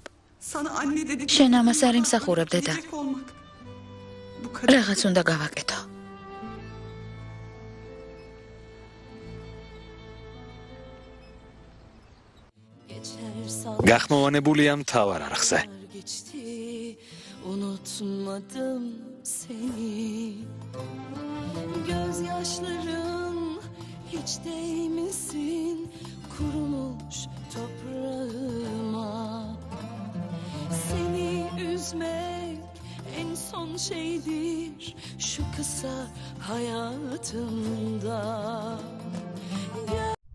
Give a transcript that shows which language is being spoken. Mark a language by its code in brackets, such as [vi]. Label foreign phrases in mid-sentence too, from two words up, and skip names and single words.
[ka] შენ ამას არ იმსახურებ დედა. რაღაც უნდა გავაკეთო. გახმოვანებულია მთავარ არხზე. [tr] Unutmadım seni. Gözyaşlarım hiç değmesin kurumuş toprağıma. Seni üzmek en son şeydir şu kısa hayatımda.